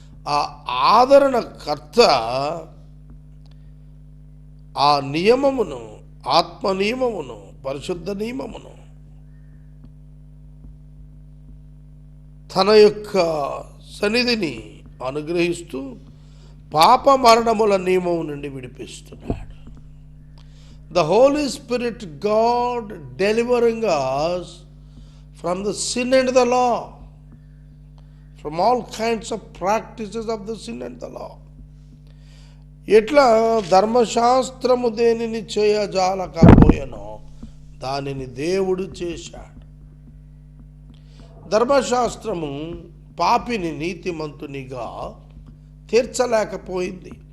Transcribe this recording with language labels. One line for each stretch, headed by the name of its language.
Telugu: ఆ ఆదరణకర్త ఆ నియమమును, ఆత్మ నియమమును, పరిశుద్ధ నియమమును తన యొక్క సన్నిధిని అనుగ్రహిస్తూ పాప మరణముల నియమం నుండి విడిపిస్తున్నాడు.
English: The Holy Spirit, God delivering us from the sin and the law, from all kinds of practices of the sin and the law.
Telugu: ఎట్లా ధర్మశాస్త్రము దేనిని చేయజాలకపోయెనో దానిని దేవుడు చేశాడు. ధర్మశాస్త్రము పాపిని నీతిమంతునిగా తీర్చలేకపోయింది.